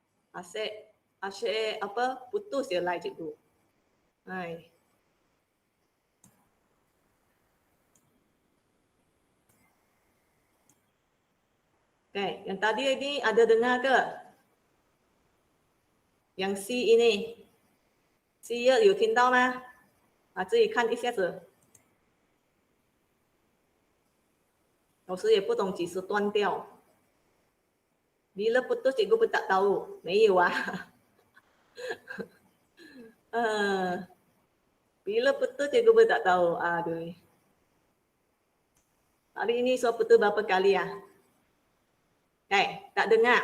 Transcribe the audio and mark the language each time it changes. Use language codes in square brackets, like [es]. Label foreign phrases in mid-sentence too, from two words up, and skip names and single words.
[ms] Asyik apa putus dia line cikgu. Hai. Okay, yang tadi ini ada dengar ke? Yang C ini. [zh] C 有听到吗？自己看一下子。老师也不懂几时断掉。 [ms] Bila putus cikgu pun tak tahu. [zh] 没有啊。 [ms] Bila putus cikgu pun tak tahu. Aduh. Hari ini so putus berapa kali ya? Okay, tak dengar.